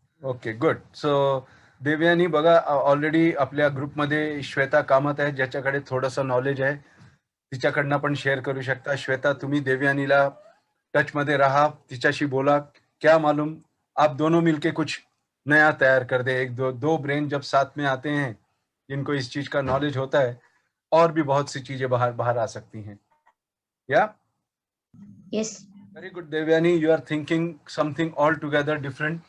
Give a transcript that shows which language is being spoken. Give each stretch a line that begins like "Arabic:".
Marathi: Okay, good. So Devyani बघा, already आपल्या ग्रुपमध्ये श्वेता कामत आहे ज्याच्याकडे थोडंसं नॉलेज आहे. तिच्याकडनं पण शेअर करू शकता. श्वेता, तुम्ही देवयानीला टच मध्ये रहा, तिच्याशी बोला.
Hindi: क्या मालूम आप दोनों मिलके कुछ नया तैयार कर दे. एक दो ब्रेन जब साथ में आते हैं, जिनको इस चीज का नॉलेज होता है, और भी बहुत सी चीजें बाहर आ सकती हैं. या
English: Yes. Very good, Devyani. You are thinking something altogether different.